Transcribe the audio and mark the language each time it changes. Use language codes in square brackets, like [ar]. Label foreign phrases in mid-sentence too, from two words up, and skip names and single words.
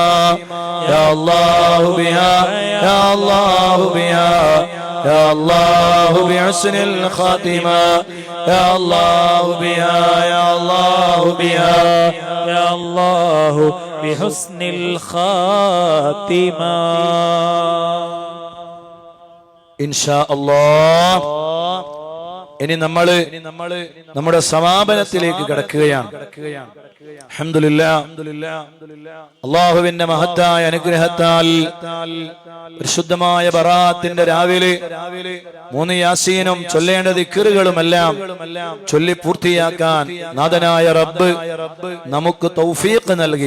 [ar] يا الله بها يا الله بها يا الله بحسن الخاتمة. يا الله بها يا الله بها يا الله بحسن الخاتمة. إن شاء الله [ml] ഇനി നമ്മള് നമ്മുടെ സമാപനത്തിലേക്ക് കടക്കുകയാണ്. അൽഹംദുലില്ലാഹ് അല്ലാഹുവിന്റെ മഹത്തായ അനുഗ്രഹത്താൽ പരിശുദ്ധമായ ബറാത്തിന്റെ രാവിലെ 3 യാസീനും ചൊല്ലേണ്ട ദിക്റുകളുമെല്ലാം ചൊല്ലി പൂർത്തിയാക്കാൻ നാഥനായ റബ്ബ് നമുക്ക് തൗഫീഖ് നൽകി.